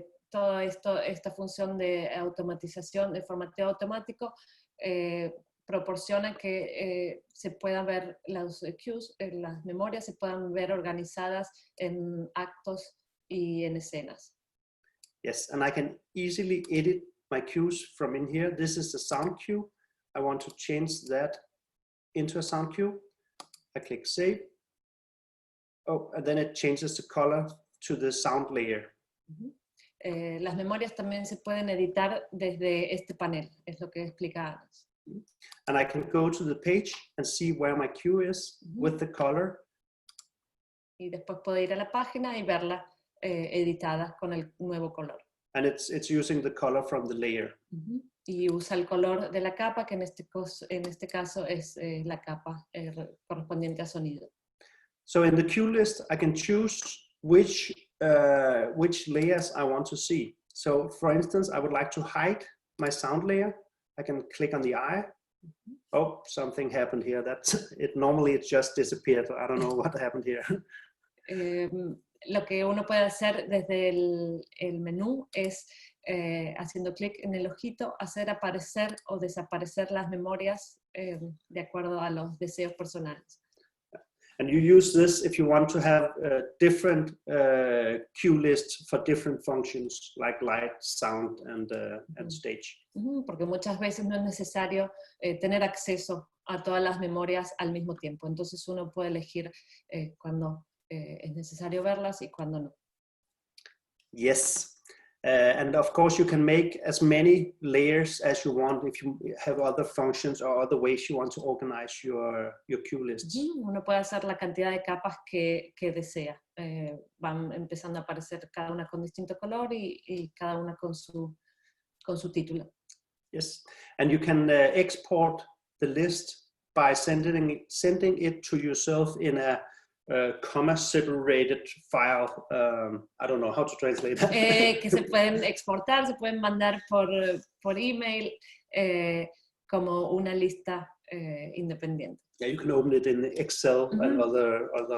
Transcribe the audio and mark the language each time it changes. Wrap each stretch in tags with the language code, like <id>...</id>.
<es>Todo esta función de automatización, de formateo automático, proporciona que se puedan ver las cues, las memorias se puedan ver organizadas en actos y en escenas.</es> <en>Yes, and I can easily edit my cues from in here. This is the sound cue. I want to change that into a sound cue. I click save. Oh, and then it changes the color to the sound layer.</en> <es>Las memorias también se pueden editar desde este panel, es lo que explica antes.</es> <en>And I can go to the page and see where my cue is with the color.</en> <es>Y después puedo ir a la página y verla editada con el nuevo color.</es> <en>And it's using the color from the layer.</en> <es>Y usa el color de la capa, que en este caso es la capa correspondiente a sonido.</es> <en>So in the cue list, I can choose which layers I want to see. So for instance, I would like to hide my sound layer. I can click on the eye. Oh, something happened here. Normally it just disappeared. I don't know what happened here.</en> <es>Lo que uno puede hacer desde el menú es, haciendo clic en el ojito, hacer aparecer o desaparecer las memorias de acuerdo a los deseos personales.</es> <en>And you use this if you want to have different cue lists for different functions like light, sound, and stage.</en> <es>Porque muchas veces no es necesario tener acceso a todas las memorias al mismo tiempo. Entonces uno puede elegir cuando es necesario verlas y cuando no.</es> <en>Yes. And of course you can make as many layers as you want if you have other functions or other ways you want to organize your cue lists.</en> <es>Uno puede hacer la cantidad de capas que desea. Van empezando a aparecer cada una con distinto color y cada una con su título.</es> <en>Yes, and you can export the list by sending it to yourself in a comma-separated file. I don't know how to translate that.</en> <es>Que se pueden exportar, se pueden mandar por email como una lista independiente.</es> <en>Yeah, you can open it in Excel and other</en>